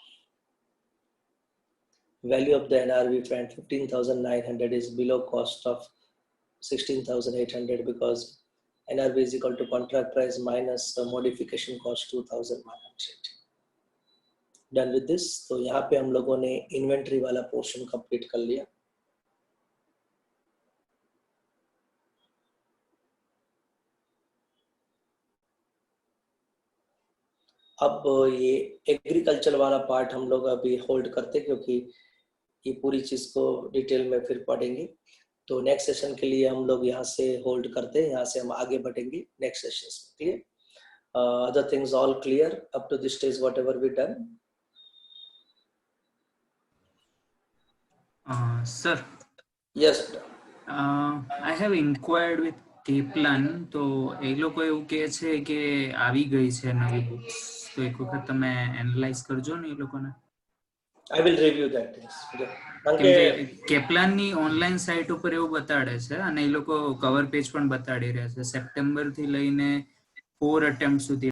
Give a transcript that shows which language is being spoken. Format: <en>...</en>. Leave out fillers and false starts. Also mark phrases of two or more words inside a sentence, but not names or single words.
<en>Value of the NRV, friend, 15,900 is below cost of 16,800 because NRV is equal to contract price minus the modification cost 2,100. Done with this.</en> <hi>तो यहाँ पे हम लोगों ने इन्वेंट्री वाला पोर्शन कंप्लीट कर लिया. अब ये एग्रीकल्चर वाला पार्ट हम लोग अभी होल्ड करते क्योंकि ये पूरी चीज को डिटेल में फिर पढ़ेंगे. तो</hi> <en>next session</en> <hi>के लिए हम लोग यहाँ से होल्ड करते हैं. यहाँ से हम आगे बढ़ेंगे</hi> <en>next session</en> <hi>में.</hi> <en>क्लियर? Other things all clear up to this stage, whatever we done? Sir. Yes. I have inquired with Kaplan.</en> <gu>તો એ લોકો એવું કહે છે કે આવી ગઈ છે નવી બુક્સ, તો એક વખત તમે એનાલાઇઝ કરજો ને એ લોકોને.</gu> <en>I will review that things.</en> <gu>કેમ કે કેપ્લાનની</gu> <en>online site</en> <gu>ઉપર એવું બતાડે છે અને એ લોકો</gu> <en>cover page</en> <gu>પણ બતાડી રહ્યા છે સેપ્ટેમ્બર થી લઈને 4 અટેમ્પ્ટ સુધી</gu>